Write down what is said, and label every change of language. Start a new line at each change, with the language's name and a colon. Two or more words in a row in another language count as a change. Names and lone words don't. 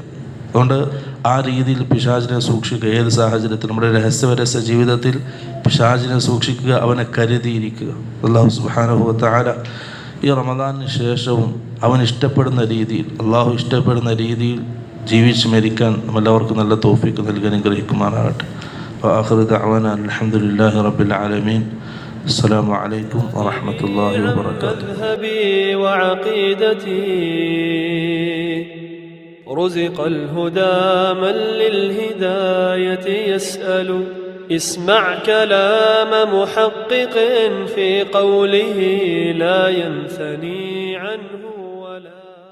Malayalam: അതുകൊണ്ട് ആ രീതിയിൽ പിശാചിനെ സൂക്ഷിക്കുക. ഏത് സാഹചര്യത്തിൽ നമ്മുടെ രഹസ്യപരസ്യ ജീവിതത്തിൽ പിശാചിനെ സൂക്ഷിക്കുക, അവനെ കരുതിയിരിക്കുക.
Arabic: الله سبحانه و تعالى
Malayalam: ഈ റമദാനിന് ശേഷവും അവൻ ഇഷ്ടപ്പെടുന്ന രീതിയിൽ, അള്ളാഹു ഇഷ്ടപ്പെടുന്ന രീതിയിൽ ജീവിച്ച് മരിക്കാൻ നമ്മളെല്ലാവർക്കും നല്ല തൗഫീഖ് നൽകി അനുഗ്രഹിക്കുമാറാകട്ടെ.
Arabic: وآخر دعوانا الحمد لله رب العالمين. السلام عليكم ورحمة الله وبركاته. مذهبي وعقيدتي رزق الهدى من للهداية يسأل. اسمع كلام محقق في قوله لا ينثني عنه ولا